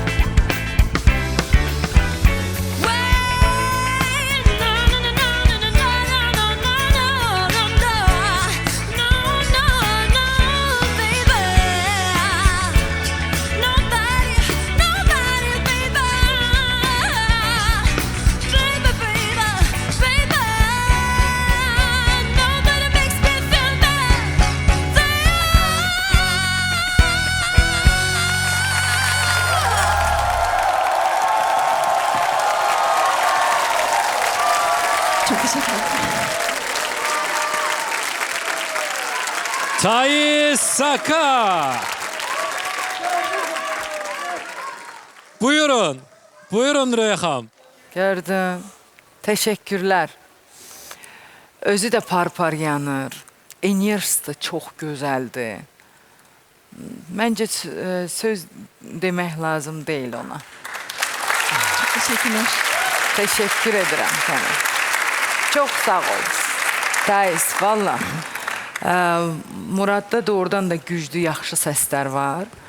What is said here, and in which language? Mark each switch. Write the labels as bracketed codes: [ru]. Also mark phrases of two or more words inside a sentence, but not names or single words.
[en] Wait, no, no, no, no, no, no, no, no, no, no, no, no, no, no, no, baby. Nobody, nobody, baby. Baby, baby, baby. Nobody makes me feel bad. [tr] Çok teşekkür ederim. Thais Saka. Buyurun. Buyurun Reyhan. [az] Gördüm. Teşekkürler. Özü de par yanır. Enerjisi de çox gözəldir. Məncə söz demək lazım deyil ona. [tr] Çok teşekkürler. [az] Teşekkür edirəm sənə. Çox sağ ol. Thais, valla. Muradda doğrudan da güclü, yaxşı səslər var.